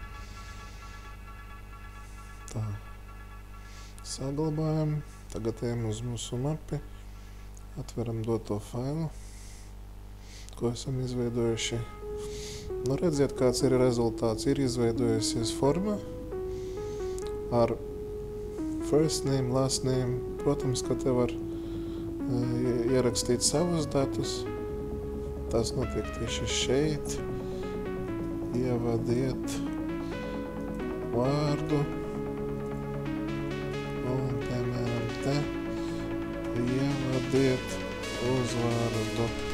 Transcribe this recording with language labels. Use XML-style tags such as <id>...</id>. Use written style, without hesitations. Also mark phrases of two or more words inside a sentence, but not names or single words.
<lv>Tā. Saglabājam. Tagad ejam uz mūsu mapi. Atveram doto failu, ko esam izveidojuši. Nu, redziet, kāds ir rezultāts. Ir izveidojusies forma ar</lv> <en>first name, last name.</en> <lv>Protams, ka te var ierakstīt savus datus. Tas notiek tieši šeit. Ievadiet vārdu. Un, piemēram, te ievadiet uzvārdu.</lv>